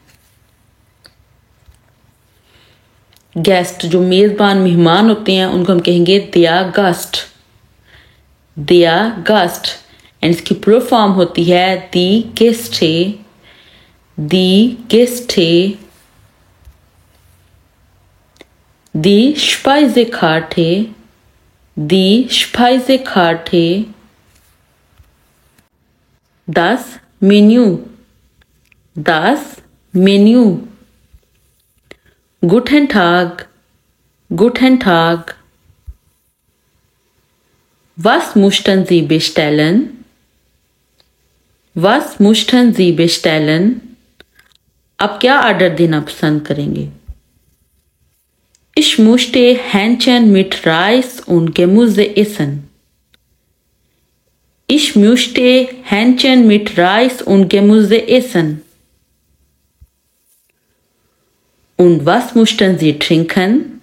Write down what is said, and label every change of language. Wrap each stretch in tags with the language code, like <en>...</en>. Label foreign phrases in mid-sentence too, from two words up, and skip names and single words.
<hi>गेस्ट जो मेजबान मेहमान होते हैं उनको हम कहेंगे</hi> <de>der Gast. der Gast.</de> <hi>एंड इसकी प्रो फॉर्म होती है</hi> <de>die Gäste. die Gäste. Die Speisekarte, die Speisekarte. Das Menü, das Menü. Guten Tag, guten Tag. Was möchten Sie bestellen? Was möchten Sie bestellen?</de> <hi>आप क्या ऑर्डर देना पसंद करेंगे?</hi> <de>Ich möchte Hähnchen mit Reis und Gemüse essen. Ich möchte Hähnchen mit Reis und Gemüse essen. Und was möchten Sie trinken?</de>